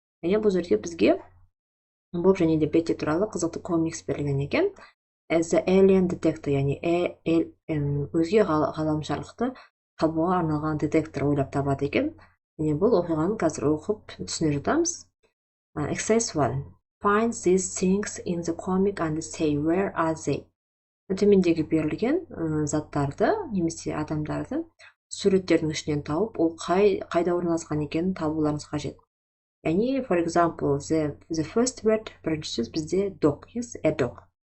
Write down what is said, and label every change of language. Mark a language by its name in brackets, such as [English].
[Kazakh] Және бұл жерде бізге Боб және де Бетти туралы қызықты комикс берілген екен. The Alien Detector, яғни өзге ғаламшарлықты табуға арналған детектор ойлап табады екен. Және бұл оқиғаны қазір оқып түсіне жатамыз. [English] Exercise 1. Find these things in the comic and say where are they. [Kazakh] Төмендегі берілген заттарды немесе адамдарды суреттердің ішінен тауып, ол қайда орналасқан екенін табуларыңыз қажет. Яғни, [English] for example, the first word, [Kazakh] бірінші сөз бізде [English] dog, yes, a dog.